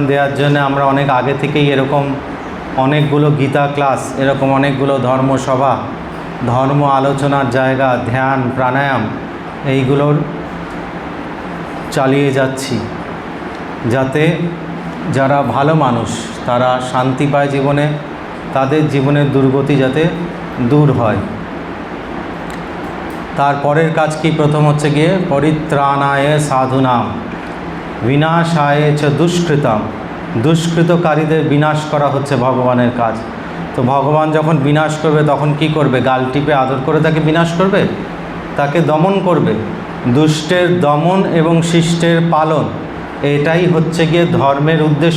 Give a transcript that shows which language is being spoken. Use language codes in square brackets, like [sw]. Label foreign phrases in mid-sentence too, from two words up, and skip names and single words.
[bn] দেওয়ার জন্য আমরা অনেক আগে থেকেই এরকম অনেকগুলো গীতা ক্লাস, এরকম অনেকগুলো ধর্মসভা, ধর্ম আলোচনার জায়গা, ধ্যান, প্রাণায়াম এইগুলোর চালিয়ে যাচ্ছি, যাতে যারা ভালো মানুষ তারা শান্তি পায় জীবনে, তাদের জীবনের দুর্গতি যাতে দূর হয়। তারপরের কাজ কি? প্রথম হচ্ছে গিয়ে [sa] পরিত্রাণায় সাধুনাম বিনাশায় চ দুষ্কৃতাম, [bn] দুষ্কৃতকারীদের বিনাশ করা হচ্ছে ভগবানের কাজ। তো ভগবান যখন বিনাশ করবে তখন কি করবে? গাল টিপে আদর করে তাকে বিনাশ করবে, তাকে দমন করবে। দুষ্টের দমন এবং শিষ্টের পালন, এটাই হচ্ছে গিয়ে ধর্মের উদ্দেশ্য।